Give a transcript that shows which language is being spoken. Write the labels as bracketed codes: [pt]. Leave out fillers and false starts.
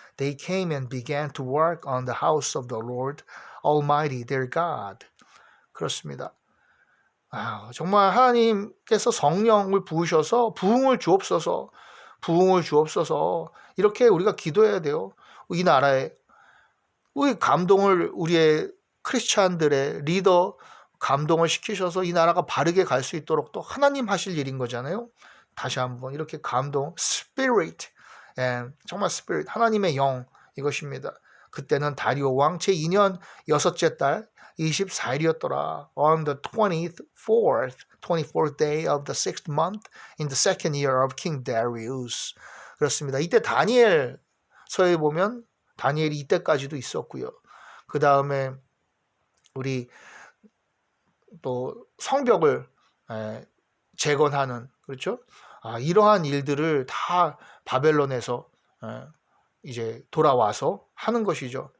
[en] They came and began to work on the house of the Lord Almighty their God. [ko] 그렇습니다. 정말 하나님께서 성령을 부으셔서 부흥을 주옵소서, 부흥을 주옵소서, 이렇게 우리가 기도해야 돼요. 이 나라에 우리 감동을, 우리의 크리스찬들의 리더 감동을 시키셔서 이 나라가 바르게 갈 수 있도록 또 하나님 하실 일인 거잖아요. 다시 한번 이렇게 감동, 스피릿, 정말 스피릿, 하나님의 영, 이것입니다. 그때는 다리오 왕 제2년 여섯째 달 24일이었더라. [en] On the 24th day of the 6th month in the second year of King Darius. [ko] 그렇습니다. 이때 다니엘 서에 보면 다니엘이 이때까지도 있었고요. 그 다음에 우리 또 성벽을 재건하는, 그렇죠? 이러한 일들을 다 바벨론에서 이제 돌아와서 하는 것이죠.